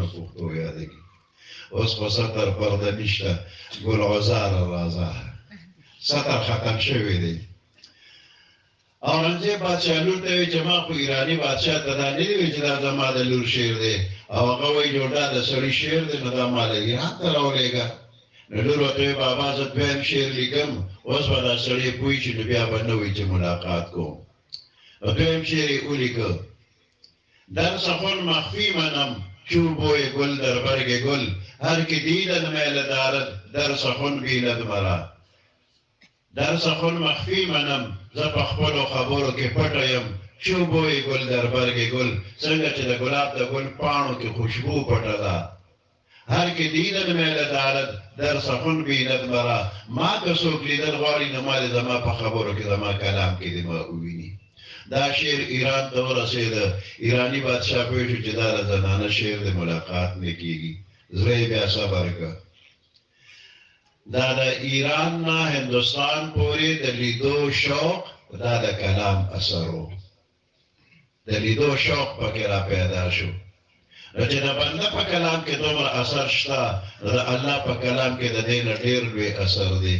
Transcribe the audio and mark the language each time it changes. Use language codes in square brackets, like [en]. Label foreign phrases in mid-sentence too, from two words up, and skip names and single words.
[ps] پښتو یادېږي اوس خو سطر پرده نشته ګل عزار رازه سطر ختم شوی دی اورنګزیب بادشاه لور ته وایي چې ما خو ایراني بادشاه ته دا نه دي ویل چې دا زما د لور شعر دی او هغه وایي چې دا د سړي شعر دی نو دا ما له ایران ته راولېږه نو لور ورته وایي بابا زه دویم شعر لیکم اوس به دا سړی پوه شي نو بیا به نه وایي چې ملاقات کوم نو دویم شعر یې ولیکه [fa] در سخن مخفی منم چون بوی گل در برگ گل هر که دیدن میل دارد در سخن بیند مرا در سخن مخفی [ps] منم زه په خپلو خبرو کې پټه یم [fa] چون بوی گل در برگ گل [ps] څنګه چې د ګلاب د ګل پاڼو کې خوشبو پټه ده [fa] هر که دیدن میل دارد در سخن بیند مرا [ps] ما که څوک لیدل غواړي نو ما دې زما په خبرو کې زما کلام کې دې ما وویني دا شعر ایران ته ورسېده ایرانی بادشاه پوه شو چې دا د زنانه شعر د ملاقات نه کېږي زړه یې بیا صبر کړه دا د ایران نه هندوستان پورې د لیدو شوق دا د کلام اثر و د لیدو شوق پکې را پیدا شو نو چې د بنده په کلام کې دومره اثر شته نو د الله په کلام کې د دې نه ډېر لوی اثر دی